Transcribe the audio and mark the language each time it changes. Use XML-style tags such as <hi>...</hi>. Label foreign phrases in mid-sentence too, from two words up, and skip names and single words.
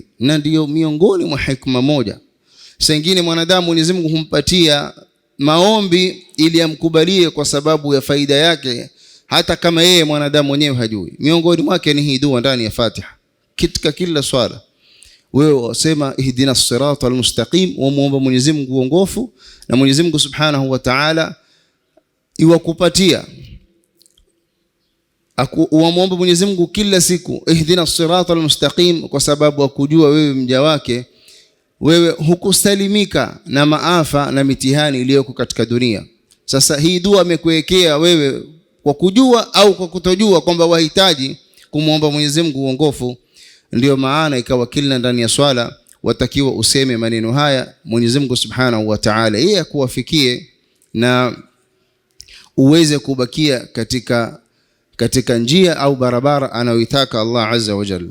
<sw>Na ndiyo miongoni mwa hikma moja, sengine mwanadamu Mwenyezi Mungu humpatia maombi ili amkubalie kwa sababu ya faida yake, hata kama yeye mwanadamu mwenyewe hajui. Miongoni mwake ni hii dua ndani ya Fatiha. katika kila swala wewe wasema</sw> <ar>اهدنا الصراط المستقيم,</ar> <sw>wa muomba Mwenyezi Mungu uongofu, na Mwenyezi Mungu</sw> <ar>سبحانه وتعالى</ar> <sw>iwakupatia. Muomba Mwenyezi Mungu kila siku</sw> <ar>اهدنا الصراط المستقيم,</ar> <sw>kwa sababu akujua wewe mja wake, wewe hukusalimika na maafa na mitihani iliyoko katika dunia. Sasa hii dua amekuwekea wewe kwa kujua au kwa kutojua kwamba wahitaji kumuomba Mwenyezi Mungu uongofu. Ndio maana ikawa kila ndani ya swala watakiwa useme maneno haya, Mwenyezi Mungu</sw> <ar>سبحانه وتعالى</ar> <sw>yeye akuwafikie na uweze kubakia katika njia au barabara anayoitaka Allah</sw> <ar>عز وجل.</ar>